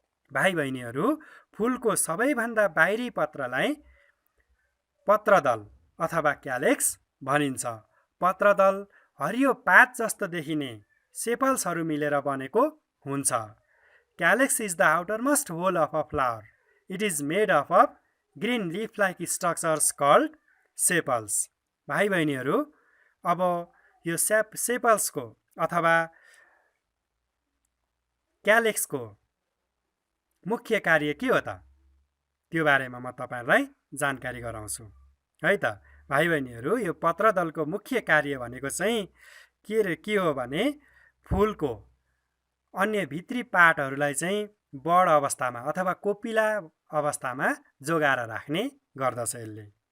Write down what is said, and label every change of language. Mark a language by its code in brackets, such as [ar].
[ne] भाइ बहिनीहरू, फुलको सबैभन्दा बाहिरी पत्रलाई पत्रदल अथवा क्यालेक्स भनिन्छ। पत्रदल हरियो पात जस्तो देखिने सेपल्सहरू मिलेर बनेको हुन्छ। [en] Calyx is the outermost whorl of a flower. It is made of of green leaf like structures called sepals. [ne] भाइ बहिनीहरू, अब यो सेपल्सको अथवा क्यालेक्सको मुख्य कार्य के हो त? त्यो बारेमा म तपाईहरूलाई जानकारी गराउँछु है त। भाइ बहिनीहरू, यो पत्रदलको मुख्य कार्य भनेको चाहिँ के हो भने फुलको अन्य भित्री पार्टहरूलाई चाहिँ बड अवस्थामा अथवा कोपिला अवस्थामा जोगाएर राख्ने गर्दछ यसले।